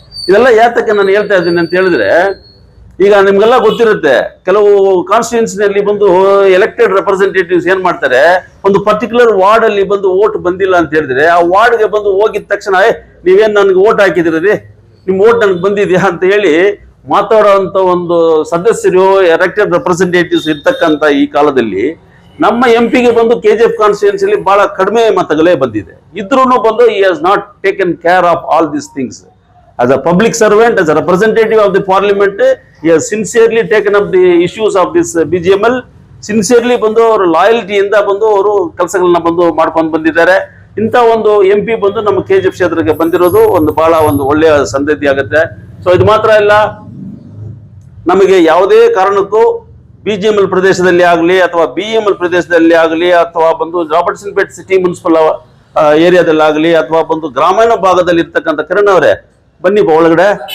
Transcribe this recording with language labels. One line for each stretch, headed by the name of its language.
Kannada: ಇದೆಲ್ಲ ಯಾತಕ್ಕೆ ನಾನು ಹೇಳ್ತಾ ಇದ್ದೀನಿ ಅಂತ ಹೇಳಿದ್ರೆ, ಈಗ ನಿಮ್ಗೆಲ್ಲ ಗೊತ್ತಿರುತ್ತೆ, ಕೆಲವು ಕಾನ್ಸ್ಟಿಟ್ಯೂನ್ಸಿನಲ್ಲಿ ಬಂದು ಎಲೆಕ್ಟೆಡ್ ರೆಪ್ರೆಸೆಂಟೇಟಿವ್ಸ್ ಏನ್ ಮಾಡ್ತಾರೆ, ಒಂದು ಪರ್ಟಿಕ್ಯುಲರ್ ವಾರ್ಡ್ ಅಲ್ಲಿ ಬಂದು ವೋಟ್ ಬಂದಿಲ್ಲ ಅಂತ ಹೇಳಿದ್ರೆ ಆ ವಾರ್ಡ್ಗೆ ಬಂದು ಹೋಗಿದ ತಕ್ಷಣ ನೀವೇನ್ ನನ್ಗೆ ವೋಟ್ ಹಾಕಿದಿರಿ, ನಿಮ್ ವೋಟ್ ನನ್ಗೆ ಬಂದಿದ್ಯಾ ಅಂತ ಹೇಳಿ ಮಾತಾಡುವಂತ ಒಂದು ಸದಸ್ಯರು ಎಲೆಕ್ಟೆಡ್ ರೆಪ್ರೆಸೆಂಟೇಟಿವ್ಸ್ ಇರ್ತಕ್ಕಂಥ ಈ ಕಾಲದಲ್ಲಿ ನಮ್ಮ MP ಗೆ ಬಂದು KGF ಕಾನ್ಸ್ಟಿಟ್ಯೂನ್ಸಿಲಿ ಬಹಳ ಕಡಿಮೆ ಮತಗಳೇ ಬಂದಿದೆ. ಇದ್ರೂ ಬಂದು
English: he has not taken care of all these things. As a public servant, as a representative of the parliament, he has sincerely taken up the issues of this BGML.
Kannada: Sincerely ಬಂದು ಅವರು ಲಾಯಲ್ಟಿಯಿಂದ ಬಂದು ಅವರು ಕೆಲಸಗಳನ್ನ ಬಂದು ಮಾಡ್ಕೊಂಡು ಬಂದಿದ್ದಾರೆ. ಇಂಥ ಒಂದು MP ಬಂದು ನಮ್ಮ KGF ಕ್ಷೇತ್ರಕ್ಕೆ ಬಂದಿರೋದು ಒಂದು ಬಹಳ ಒಂದು ಒಳ್ಳೆಯ ಸಂದತಿ ಆಗುತ್ತೆ. ಸೊ ಇದು ಮಾತ್ರ ಇಲ್ಲ, ನಮಗೆ ಯಾವುದೇ ಕಾರಣಕ್ಕೂ BGML ಪ್ರದೇಶದಲ್ಲಿ ಆಗಲಿ ಅಥವಾ BEML ಪ್ರದೇಶದಲ್ಲಿ ಆಗಲಿ ಅಥವಾ ಬಂದು ರಾಬರ್ಟ್ಸನ್ ಪೇಟ್ ಸಿಟಿ ಮುನ್ಸಿಪಲ್ ಏರಿಯಾದಲ್ಲಿ ಆಗಲಿ ಅಥವಾ ಬಂದು ಗ್ರಾಮೀಣ ಭಾಗದಲ್ಲಿ ಇರ್ತಕ್ಕಂಥ ಕಿರಣ್ ಅವರೇ ಬನ್ನಿ ಒಳಗಡೆ.